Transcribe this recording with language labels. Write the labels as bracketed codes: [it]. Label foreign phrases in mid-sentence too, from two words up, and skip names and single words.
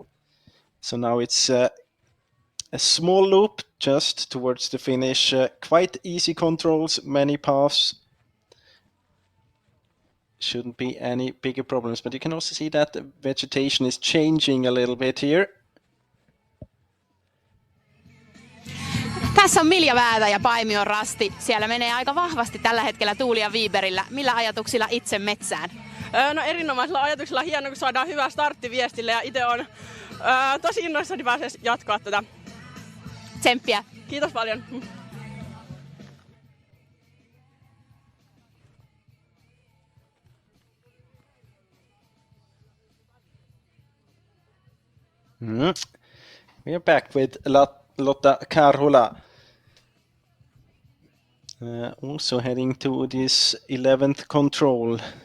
[en] So now it's a small loop just towards the finish. Quite easy controls, many paths. Shouldn't be any bigger problems, but you can also see that the vegetation is changing a little bit here. [fi] Tässä on Milja Väätä ja Paimion Rasti. Siellä menee aika vahvasti tällä hetkellä Tuulia Wibergillä. Millä ajatuksilla itse metsään? No erinomaisella ajatuksella, hienoa kun saadaan hyvä startti Viestille ja itse on tosi innoissani pääsee jatkaa tätä. Tsemppiä. Kiitos paljon. [en] We are back with Lotta Karhula. Also heading to this 11th control.